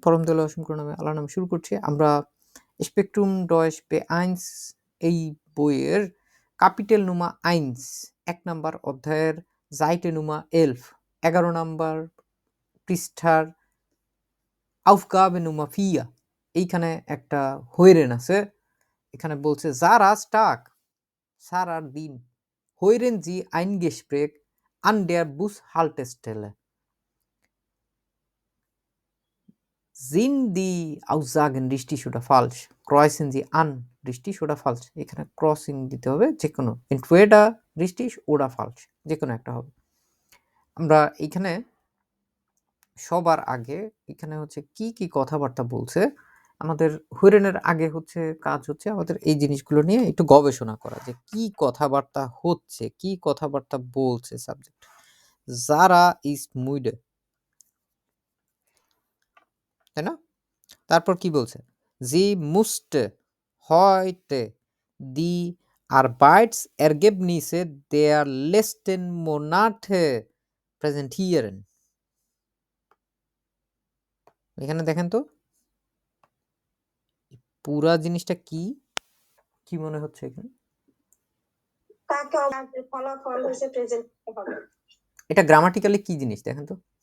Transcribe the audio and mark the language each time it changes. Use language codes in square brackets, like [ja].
[bn] পরম দয়ালু অসীম করুণা আল্লাহর নামে শুরু করছি। আমরা স্পেকট্রুম ডয়েশ বেআইনস এই বইয়ের কাপিটেল নুমা আইনস ১ নাম্বার অধ্যায়ের জাইটে নুমা 11 নাম্বার পৃষ্ঠার আউফগাবে নুমা ফিয়া এইখানে একটা হইরেন আছে। এখানে বলছে যারা স্টাক সারার দিন হইরেন জি আইনগেসপ্রেক আন dare bush হাল্টেস্টেলে [de] Sind die Aussagen richtig oder falsch? Kreuzen Sie an, richtig oder falsch? [bn] এখানে ক্রসিং দিতে হবে যে কোনো [de] entweder richtig oder falsch [bn] যে কোনো একটা হবে। আমরা এখানে সবার আগে এখানে হচ্ছে কি কথাবার্তা বলছে আমাদের হুইরেনের আগে হচ্ছে কাজ হচ্ছে আমাদের এই জিনিসগুলো নিয়ে একটু গবেষণা করা যে কি কথাবার্তা হচ্ছে কি কথাবার্তা বলছে সাবজেক্ট। যারা ইজ মুইডে, তাই না? তারপর কি বলছে? [de] Sie musste heute die Arbeitsergebnisse der letzten Monate präsentieren. [bn] এখানে দেখেন তো পুরা জিনিসটা কি মনে হচ্ছে এখানে? তাকে ফলাফল হিসেবে প্রেজেন্ট করতে হবে। এটা গ্রামাটিক্যালি কি জিনিস দেখেন তো?